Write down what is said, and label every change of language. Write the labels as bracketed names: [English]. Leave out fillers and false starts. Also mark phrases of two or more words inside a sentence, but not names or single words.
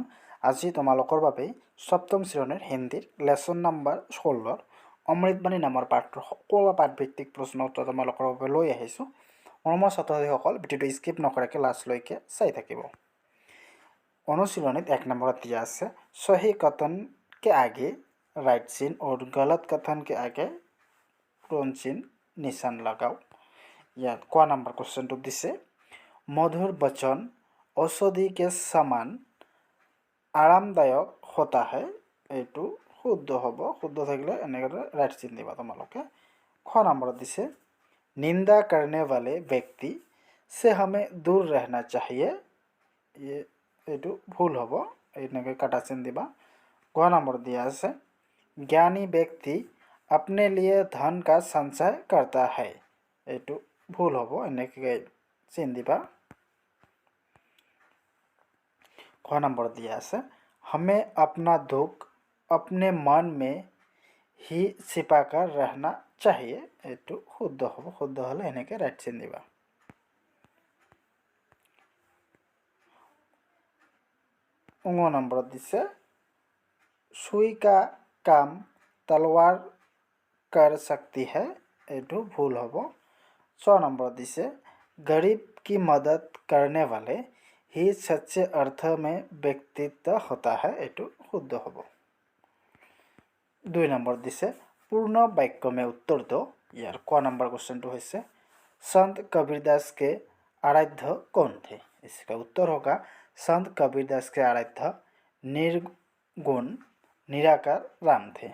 [Assamese] আজি তোমালোকৰ বাবে সপ্তম শ্ৰেণীৰ হিন্দীৰ লেচন নম্বৰ 16 অমৃতবাণী নামৰ পাঠটোৰ সকলো পাঠভিত্তিক প্ৰশ্ন উত্তৰ তোমালোকৰ বাবে লৈ আহিছোঁ। মৰমৰ ছাত্ৰ-ছাত্ৰীসকল, ভিডিঅ'টো স্কিপ নকৰাকৈ লাষ্টলৈকে চাই থাকিব। অনুশীলনীত 1 নম্বৰত দিয়া আছে [Hindi] सही कथन के आगे राइट चिन्ह और गलत कथन के आगे रॉन्ग चिन्ह निशान लगाओ। [Assamese] ইয়াত ক নম্বৰ কুৱেশ্যনটো দিছে [Hindi] मधुर वचन औषधि के समान आरामदायक होता है। [Assamese] এইটো শুদ্ধ হ'ব। শুদ্ধ থাকিলে এনেকৈ ৰাইট চিন দিবা তোমালোকে। খ নম্বৰত দিছে [Hindi] निंदा करने वाले व्यक्ति से हमें दूर रहना चाहिए। [Assamese] এইটো ভুল হ'ব। এনেকৈ কাটা চিন দিবা। গ নম্বৰ দিয়া আছে [Hindi] ज्ञानी व्यक्ति अपने लिए धन का संचय करता है। [Assamese] এইটো ভুল হ'ব। এনেকৈ চিন দিবা। [Hindi] ख नंबर दिया है हमें अपना दुख अपने मन में ही छिपा कर रहना चाहिए। [Assamese] এইটো শুদ্ধ হ'ব। শুদ্ধ হলে এনেকৈ ৰাইট চিন দিবা। [Hindi] ङ नंबर दिसे सुई का काम तलवार कर सकती है। [Assamese] এইটো ভুল হ'ব। [Hindi] 6 नंबर दिसे गरीब की मदद करने वाले ही सच्चे अर्थ में व्यक्तित्व होता है। [Assamese] এইটো শুদ্ধ হ'ব। [Hindi] 2 नंबर दिसे पूर्ण वाक्य में उत्तर दो। यार क नंबर क्वेश्चन तो है संत कबीरदास के आराध्य कौन थे। इसका उत्तर होगा संत कबीरदास के आराध्य निर्गुण निराकार राम थे।